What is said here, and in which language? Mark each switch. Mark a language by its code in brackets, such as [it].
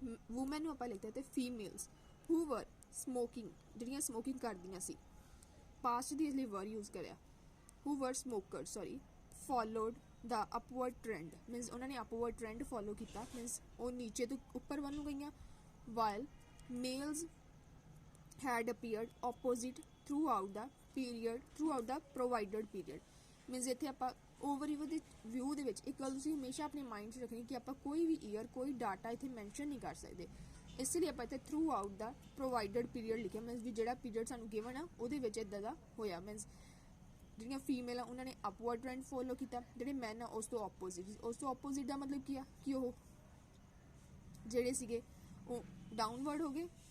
[pa] Woman ਨੂੰ ਆਪਾਂ ਲਿਖਤਾ ਤੇ ਫੀਮੇਲਸ ਹੂ ਵਰ ਸਮੋਕਿੰਗ, ਜਿਹੜੀਆਂ ਸਮੋਕਿੰਗ ਕਰਦੀਆਂ ਸੀ। ਪਾਸਟ ਦੀ ਇਸ ਲਈ ਵਰ ਯੂਜ਼ ਕਰਿਆ, ਹੂ ਵਰ ਸਮੋਕਰ ਸੌਰੀ, ਫੋਲੋਡ ਦਾ ਅਪਵਰਡ ਟ੍ਰੈਂਡ। ਮੀਨਸ ਉਹਨਾਂ ਨੇ ਅਪਵਰਡ ਟ੍ਰੈਂਡ ਫੋਲੋ ਕੀਤਾ, ਮੀਨਸ ਉਹ ਨੀਚੇ ਤੋਂ ਉੱਪਰ ਵੱਲ ਨੂੰ ਗਈਆਂ। [en] While males had appeared opposite throughout the provided period। [pa] Means ਇੱਥੇ ਆਪਾਂ ਓਵਰਵਿਊ ਦੇ ਵਿਊ ਦੇ ਵਿੱਚ ਇੱਕ ਗੱਲ ਤੁਸੀਂ ਹਮੇਸ਼ਾ ਆਪਣੇ ਮਾਈਂਡ 'ਚ ਰੱਖਣੀ ਕਿ ਆਪਾਂ ਕੋਈ ਵੀ ਈਅਰ ਕੋਈ ਡਾਟਾ ਇੱਥੇ ਮੈਂਸ਼ਨ ਨਹੀਂ ਕਰ ਸਕਦੇ। ਇਸ ਲਈ ਆਪਾਂ ਇੱਥੇ ਥਰੂ ਆਊਟ ਦਾ ਪ੍ਰੋਵਾਈਡਡ ਪੀਰੀਅਡ ਲਿਖਿਆ, ਮੀਨਸ ਵੀ ਜਿਹੜਾ ਪੀਰੀਅਡ ਸਾਨੂੰ ਗਿਵਨ ਆ ਉਹਦੇ ਵਿੱਚ ਇੱਦਾਂ ਦਾ ਹੋਇਆ। ਮੀਨਸ ਜਿਹੜੀਆਂ ਫੀਮੇਲ ਆ ਉਹਨਾਂ ਨੇ ਅਪਵਰਡ ਟ੍ਰੈਂਡ ਫੋਲੋ ਕੀਤਾ, ਜਿਹੜੇ ਮੈਨ ਆ ਉਸ ਤੋਂ ਆਪੋਜ਼ਿਟ ਦਾ ਮਤਲਬ ਕੀ ਆ ਕਿ ਉਹ ਜਿਹੜੇ ਸੀਗੇ ਉਹ ਡਾਊਨਵਰਡ ਹੋ ਗਏ।